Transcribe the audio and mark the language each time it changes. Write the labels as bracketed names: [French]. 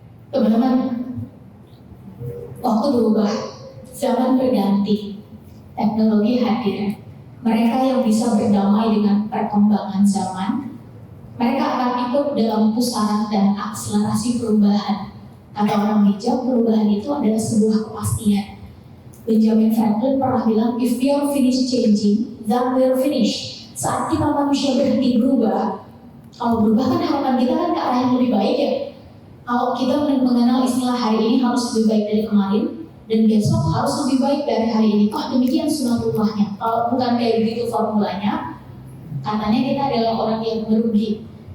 [Indonesian] Teman-teman, waktu berubah, zaman berganti, teknologi hadir. Mereka yang bisa berdamai dengan perkembangan zaman, mereka akan ikut dalam pusaran dan akselerasi perubahan. Kata orang bijak, perubahan itu adalah sebuah kepastian. Benjamin Franklin pernah bilang, [English] if we are finished changing, then we are finished. [Indonesian] Saat kita manusia berhenti berubah, kalau berubah kan harapan kita kan ke arah yang lebih baik ya. Kalau kita mengenal istilah hari ini harus lebih baik dari kemarin, dan besok harus lebih baik dari hari ini. Toh demikian sunatullahnya. Kalau bukan kayak begitu formulanya, katanya kita adalah orang yang merugi.